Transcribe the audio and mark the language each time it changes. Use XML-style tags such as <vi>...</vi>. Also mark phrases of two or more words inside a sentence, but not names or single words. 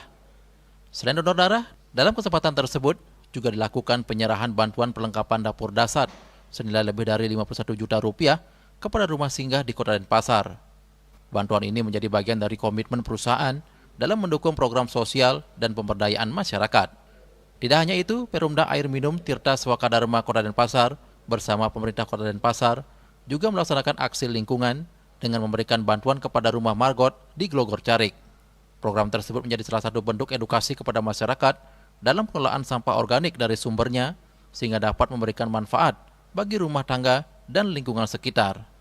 <id>Selain donor darah, dalam kesempatan tersebut juga dilakukan penyerahan bantuan perlengkapan dapur dasar senilai lebih dari 51 juta rupiah kepada rumah singgah di Kota Denpasar. Bantuan ini menjadi bagian dari komitmen perusahaan dalam mendukung program sosial dan pemberdayaan masyarakat. Tidak hanya itu, Perumda Air Minum Tirta Sewaka Dharma Kota Denpasar bersama pemerintah Kota Denpasar juga melaksanakan aksi lingkungan dengan memberikan bantuan kepada rumah Margot di Glogor Carik. Program tersebut menjadi salah satu bentuk edukasi kepada masyarakat dalam pengelolaan sampah organik dari sumbernya sehingga dapat memberikan manfaat bagi rumah tangga dan lingkungan sekitar.</id>